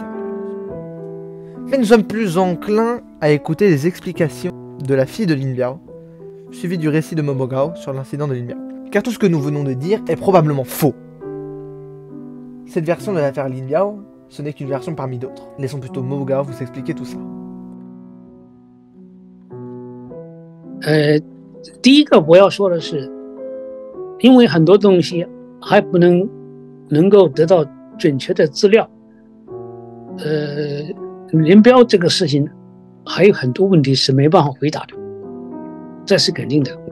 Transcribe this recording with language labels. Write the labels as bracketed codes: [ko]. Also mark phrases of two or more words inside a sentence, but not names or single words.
[fr] Mais nous sommes plus enclins à écouter les explications de la fille de Lin Biao, suivi du récit de Momogao sur l'incident de Lin Biao. Car tout ce que nous venons de dire est probablement faux. Cette version de l'affaire Lin Biao, ce n'est qu'une version parmi d'autres. Laissons plutôt Momogao vous expliquer tout ça. [zh] 第一个我要说的是，因为很多东西还不能够得到准确的资料，林彪这个事情还有很多问题是没办法回答的，这是肯定的。